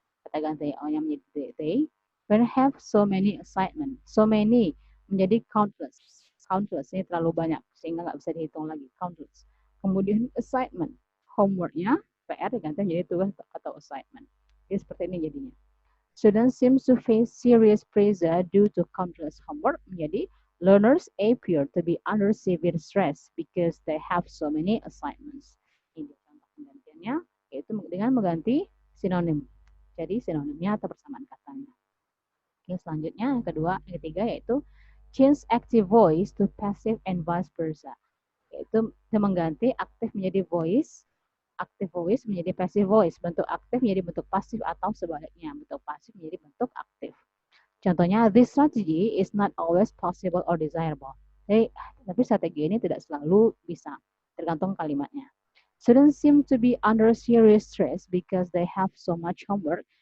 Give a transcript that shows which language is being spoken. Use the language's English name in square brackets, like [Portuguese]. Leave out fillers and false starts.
[Indonesian] Kata ganti O-nya menjadi they. [English] When have so many assignment. [Indonesian] So many menjadi countless. Countless, ini terlalu banyak sehingga nggak bisa dihitung lagi. Countless. Kemudian assignment, homeworknya PR diganti menjadi tugas atau assignment. Jadi seperti ini jadinya. [English] Students seem to face serious pressure due to countless homework menjadi learners appear to be under severe stress because they have so many assignments. [Indonesian] Ini contoh penggantiannya, yaitu dengan mengganti sinonim. Jadi sinonimnya atau persamaan katanya. Oke, selanjutnya yang kedua, yang ketiga yaitu [English] change active voice to passive and vice versa. [Indonesian] Yaitu mengganti aktif menjadi voice, active voice menjadi passive voice, bentuk aktif menjadi bentuk pasif atau sebaliknya, bentuk pasif menjadi bentuk aktif. [English] Contohnya, this strategy is not always possible or desirable. [Indonesian] Tapi strategi ini tidak selalu bisa, tergantung kalimatnya. [English] Students seem to be under serious stress because they have so much homework.